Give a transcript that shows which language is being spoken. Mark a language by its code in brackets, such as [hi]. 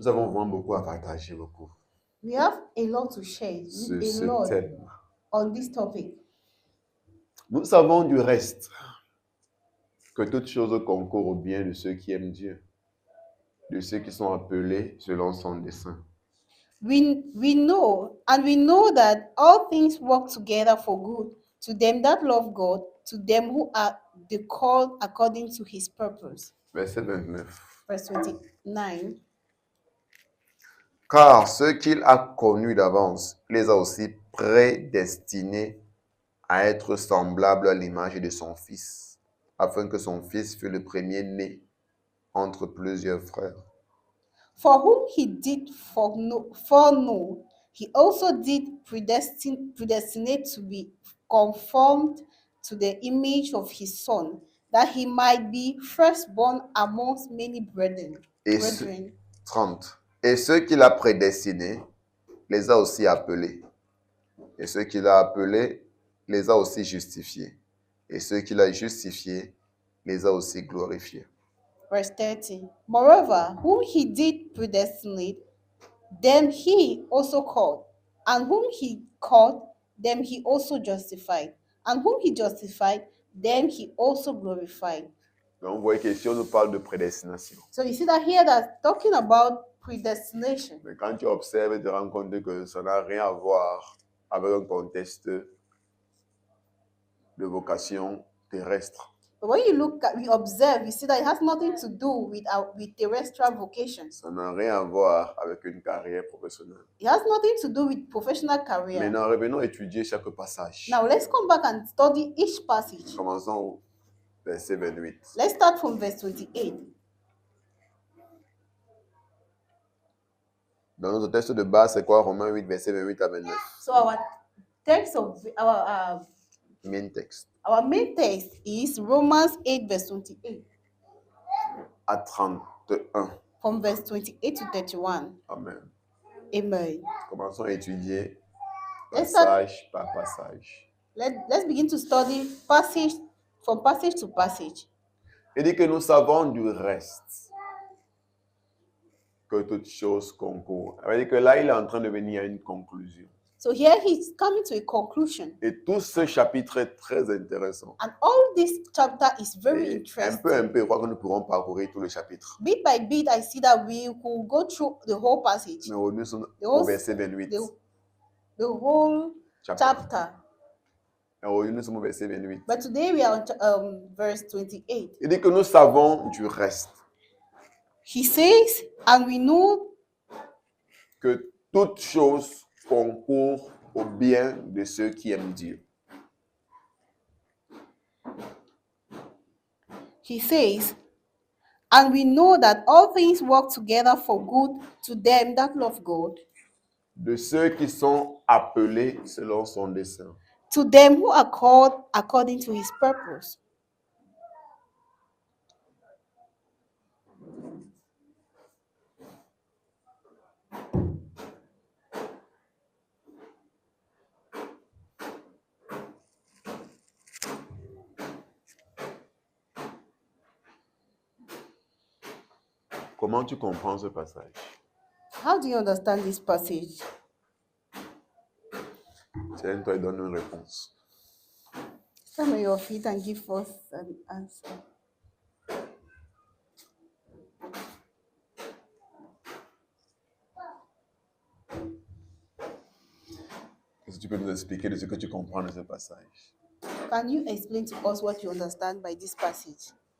[fr] Nous avons vraiment beaucoup à partager, beaucoup, [en] We have a lot to share, [fr] sur [en] a [fr] ce [en] lot [fr] thème. [en] on this topic. [fr] Nous savons du reste que toute chose concourt au bien de ceux qui aiment Dieu, de ceux qui sont appelés selon son dessein. [en] We know, and we know that all things work together for good to them that love God, to them who are the called according to his purpose. [fr] Verset 29. [en] Verse 29. [fr] Car ceux qu'il a connus d'avance, les a aussi prédestinés à être semblables à l'image de son Fils, afin que son Fils fût le premier-né entre plusieurs frères. [en] For whom he did foreknow, he also did predestinate to be conformed to the image of his Son, that he might be firstborn amongst many brethren. [fr] Et 30. Et ceux qu'il a prédestinés, les a aussi appelés. Et ceux qu'il a appelés, les a aussi justifiés. Et ceux qu'il a justifiés, les a aussi glorifiés. [en] Verse 30. Moreover, whom he did predestinate, them he also called. And whom he called, them he also justified. And whom he justified, them he also glorified. [fr] Donc, vous voyez que si on nous parle de prédestination, [en] So you see that here that's talking about predestination. [fr] mais quand tu observes, tu te rends compte que ça n'a rien à voir avec un contexte de vocation terrestre. [en] But when you look at, we observe, you see that it has nothing to do with terrestrial vocations. [fr] Ça n'a rien à voir avec une carrière professionnelle. [en] It has nothing to do with professional career. [fr] Maintenant, revenons étudier chaque passage. [en] Now let's come back and study each passage. [fr] Commençons au verset 28. [en] Let's start from verse 28. [fr] Dans notre texte de base, c'est quoi? Romains 8, verset 28 à 29. [en] So our text of Main text. our main text is Romans 8 verse 28, [fr] À 31. [en] from verse 28 to 31. [fr] Amen. [en] Amen. [fr] Commençons à étudier [en] Let's start- [fr] passage par passage. [en] Let's begin to study passage from passage to passage. [fr] Il dit que nous savons du reste que toute chose concourt. Ça veut dire que là, il est en train de venir à une conclusion. [en] So here he's coming to a conclusion. [fr] Et tout ce chapitre est très intéressant. [en] And all this chapter is very [fr] Et [en] interesting. [fr] un peu, je crois que nous pourrons parcourir tout le chapitre. [en] Bit by bit, I see that we could go through the whole passage, [fr] Mais aujourd'hui, nous sommes [en] The [fr] au [en] whole- [fr] verset 28. [en] the whole chapter. [fr] Et aujourd'hui, nous sommes au verset 28. [en] But today we are on verse 28. [fr] Il dit que nous savons du reste, [en] He says, and we know [fr] que toute chose concourt au bien de ceux qui aiment Dieu. [en] He says, and we know that all things work together for good to them that love God, [fr] De ceux qui sont appelés selon son dessein. [en] to them who are called according to his purpose. [fr] Comment tu comprends ce passage? [en] How do you understand this passage? [fr] Tiens-toi et donne une réponse. [en] Stand on your feet and give us an answer. [fr] Est-ce que tu peux nous expliquer de ce que tu comprends de ce passage? [en] Can you explain to us what you understand by this passage?